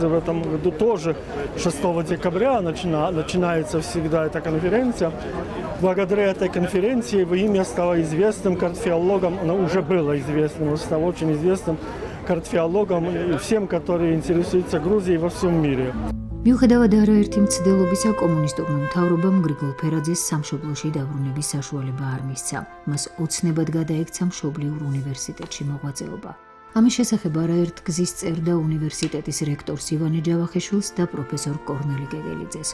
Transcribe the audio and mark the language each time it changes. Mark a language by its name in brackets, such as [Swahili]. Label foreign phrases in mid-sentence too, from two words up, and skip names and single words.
[Russian] В этом году тоже 6 декабря начинается всегда эта конференция. Благодаря этой конференции его имя стало известным к археологам, оно уже было известным, стало очень известным к археологам и всем, которые интересуются Грузией во всем мире. [Georgian] მიუხედავად არაერთი მცდელობისა, კომუნისტურმა მთავრობამ გრიგოლ ფერაძეს სამშობლოში დაბრუნების საშუალება არ მისცა. მას ოცნებად გადაექცა მშობლიურ უნივერსიტეტში მოღვაწეობა. ამის შესახებ არაერთ გზის წერდა უნივერსიტეტის რექტორს ივანე ჯავახიშვილს და პროფესორ კორნელი გეგელიძეს.